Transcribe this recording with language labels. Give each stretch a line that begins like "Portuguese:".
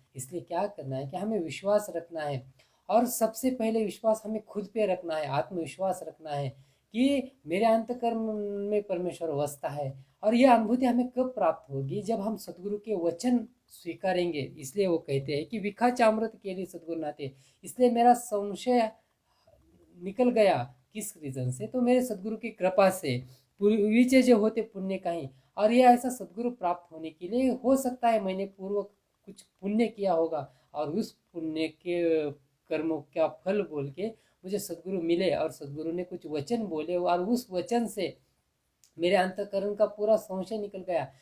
Hindi: इसलिए क्या करना है कि हमें विश्वास रखना है, और सबसे पहले विश्वास हमें खुद पे रखना है, आत्मविश्वास रखना है कि मेरे अंतकर्म में परमेश्वर वसता है। और यह अनुभूति हमें कब प्राप्त होगी? जब हम सदगुरु के वचन स्वीकारेंगे। इसलिए वो कहते हैं कि
Marathi: विखाचे अमृत केले सद्गुरुनाथे।
Hindi: इसलिए मेरा संशय निकल गया। किस रीजन से? तो मेरे सदगुरु की कृपा से।
Marathi: पूर्वीचे जो होते पुण्य काही।
Hindi: और यह ऐसा सदगुरु प्राप्त होने के लिए हो सकता है मैंने पूर्व कुछ पुण्य किया होगा, और उस पुण्य के कर्मों का फल बोल के मुझे सदगुरु मिले, और सदगुरु ने कुछ वचन बोले और उस वचन से मेरे अंतकरण का पूरा संशय निकल गया।